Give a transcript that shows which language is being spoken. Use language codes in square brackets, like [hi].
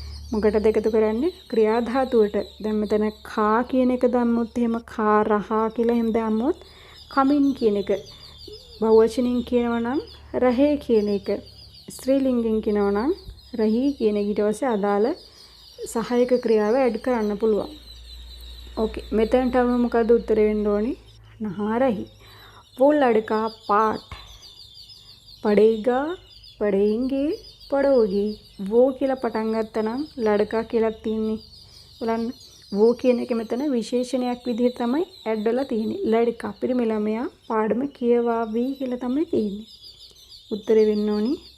[si] මොකටද එකතු කරන්නේ? ක්‍රියාධාතුවට. දැන් මෙතන කා කියන එක දැම්මොත් එහෙම කා රහා කියලා එහෙම දැම්මොත් කමින් කියන එක බහුවචනින් කියනවා නම් රහේ කියන එක, ස්ත්‍රීලිංගෙන් කියනවා නම් රහී කියන එක. ඊට පස්සේ අදාළ සහායක ක්‍රියාව ඇඩ් කරන්න පුළුවන්. ඕකේ. මෙතනට අපි මොකද උත්තරේ වෙන්න ඕනේ? නහරහි. [hi] वो लड़का पाठ पढ़ेगा पढ़ेंगे पढ़ोगी. [si] वो කියලා පටන් ගත්තා නම් ලඩකා කියලා තියෙන්නේ. බලන්න. वो කියන එක මෙතන විශේෂණයක් විදිහට තමයි ඇඩ් වෙලා තියෙන්නේ. ලඩකා පිරිමි ළමයා පාඩම කියවාවි කියලා තමයි තියෙන්නේ. උත්තරේ වෙන්න ඕනි.